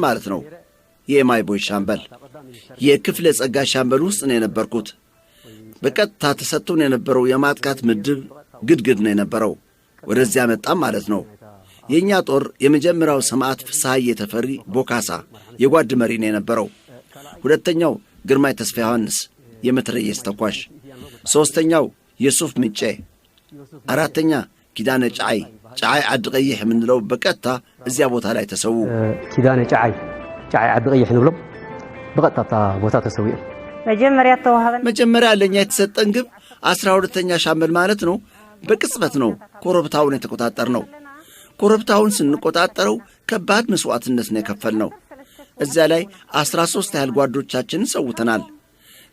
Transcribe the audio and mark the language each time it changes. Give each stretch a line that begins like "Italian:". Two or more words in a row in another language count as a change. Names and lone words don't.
Amharic: ማለት ነው። የማይቦይ ሻምበል የክፍለ ጸጋይ ሻምበል ውስጥ ነው የነበርኩት። በቀጥታ ተሰጥቶን የነበረው የማጥቃት ምድብ ግድግድ ነው የነበረው። ወደዚያ መጣም ማለት ነው። የኛ ጦር የመጀመሪያው ሰማዕት ፍስሐዬ ተፈሪ ቦካሳ የጓድ መሪ ነው የነበረው። ሁለተኛው ግርማይ ተስፋ ዮሐንስ የመትረየስ ተኳሽ፣ ሶስተኛው የሱፍ ምጬ፣ አራተኛ ኪዳነ ጫይ ዓዲ ቀይሕ የምንለው በቀጥታ እዚያ ቦታ ላይ ተሰዉ።
Tigrinya: ኪዳነ ጫይ ዓዲ ቀይሕ ንብሎም በቀጥታ ቦታ ተሰዉ።
Amharic: መጀመሪያ ለኛ የተሰጠን ግብ 12ኛ ሻምበል ማለት ነው። በቅጽበት ነው ኮረብታውን የተቆጣጠር ነው። ኮረብታውን ስንቆጣጠረው ከባድ መስዋዕትነት ነው የከፈልነው። እዚያ ላይ 13 ያህል ጓዶቻችንን ሰውተናል።